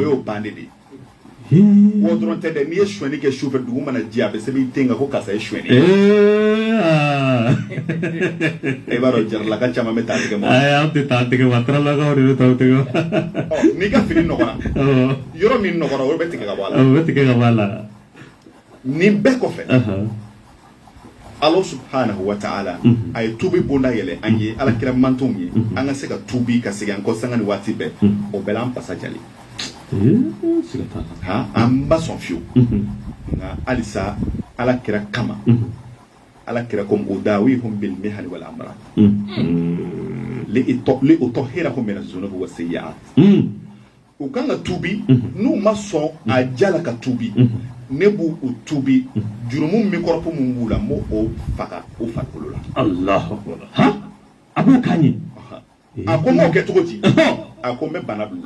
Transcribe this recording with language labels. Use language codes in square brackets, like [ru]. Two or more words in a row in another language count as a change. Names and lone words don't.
[bm] o y'o bannen de ye o dɔrɔn tɛ dɛ n'i ye suɲɛni kɛ sufɛ dugu mana jɛ a bɛ sɛbɛn i den kan ko karisa ye suɲɛni e b'a dɔn jaralaka caman bɛ taa tigɛ ma an tɛ taa tigɛ ma taralakaw de bɛ taa tigɛ ma n'i ka fini nɔgɔra yɔrɔ min nɔgɔra o bɛ tigɛ ka bɔ a la o bɛ tigɛ ka bɔ a la nin bɛɛ kɔfɛ [ar] الله سبحانه وتعالى [bm] a ye tubi bonda yɛlɛ an ye alakira mantonw ye an ka se ka tubi ka segin an kɔ sanga ni waati bɛɛ o bɛɛ la an pasa jali an ba sɔn fiyewu nka halisa alakira kama alakira ko [ar] أداويهم بالمحن والأمراض لأطهرهم من الذنوب والسيئات [bm] u kan ka tubi n'u ma sɔn a jala ka tubi ne b'u tubi jurumu min kɔrɔfɔ mun b'u la n b'o faga o farikolo la [ar] الله أكبر [bm] a b'o kan ye a ko n b'o kɛ cogo di a ko n bɛ bana bila